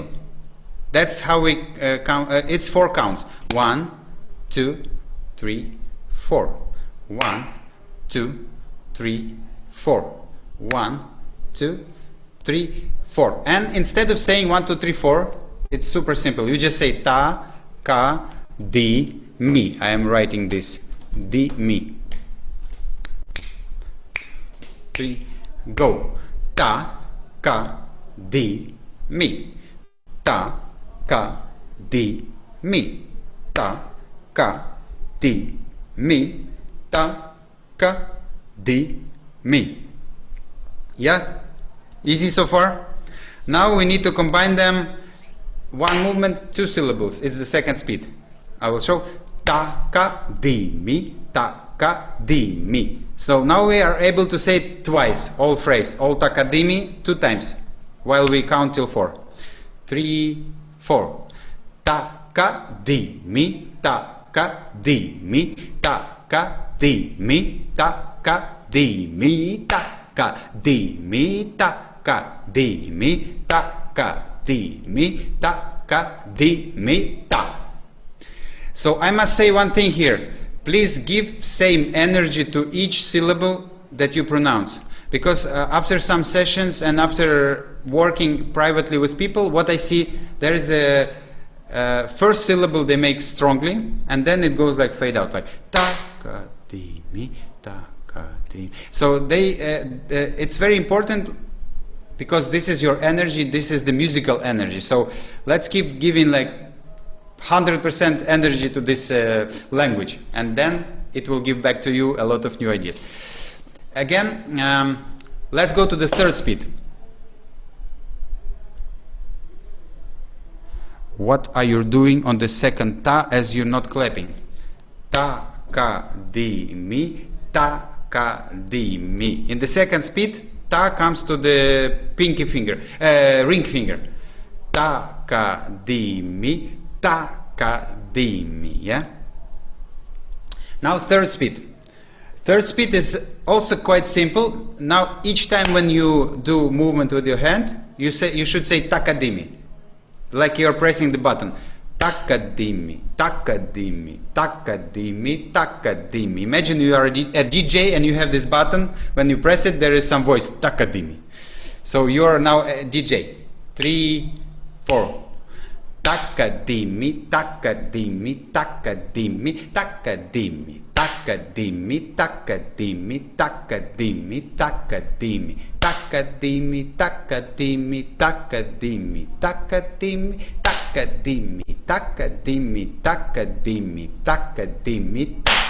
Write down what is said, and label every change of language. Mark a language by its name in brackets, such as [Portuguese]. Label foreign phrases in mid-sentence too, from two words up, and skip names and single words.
[English] That's how we count. It's 4 counts. 1, 2, 3, 4. 1, 2, 3, 4. 1, 2, 3, 4. And instead of saying 1, 2, 3, 4, it's super simple. You just say ta, ka, di, mi. I am writing this. Di, mi. 3, go. Ta, ka, di, mi. Ta, ka, di, mi. Ta, ka, di, mi. Ta, ka, di, mi. Yeah? Easy so far? Now we need to combine them. One movement, 2 syllables. It's the second speed. I will show. Ta, ka, di, mi. Ta, ka, di, mi. So now we are able to say it twice, all phrase, all takadimi, 2 times, while we count till 4. 3, 4. Ta, ka, di, mi. Ta, ka, di, mi. Ta, ka, di, mi. Ta, ka, di, mi. Ta, ka, di, mi. Ta, ka, di, mi. Ta, ka, di, mi. Ta, ka, di, mi. Ta. So I must say one thing here. Please give same energy to each syllable that you pronounce. Because after some sessions and after working privately with people, what I see, there is a first syllable they make strongly, and then it goes like fade out, like ta ka di mi, ta ka di. So it's very important because this is your energy, this is the musical energy. So let's keep giving like 100% energy to this language, and then it will give back to you a lot of new ideas. Again, let's go to the third speed. What are you doing on the second ta as you're not clapping? Ta, ka, di, mi, ta, ka, di, mi. In the second speed, ta comes to the pinky finger, ring finger. Ta, ka, di, mi. Ta, ka, di, mi, yeah? Now third speed. Third speed is also quite simple. Now each time when you do movement with your hand, you should say takadimi. Like you're pressing the button. Takadimi, takadimi, takadimi, takadimi. Imagine you are a DJ and you have this button. When you press it, there is some voice. Takadimi. So you are now a DJ. 3, 4. Takadimi, takadimi, takadimi, takadimi, takadimi, takadimi, takadimi, takadimi, takadimi, takadimi, takadimi, takadimi, takadimi, takadimi, takadimi, takadimi.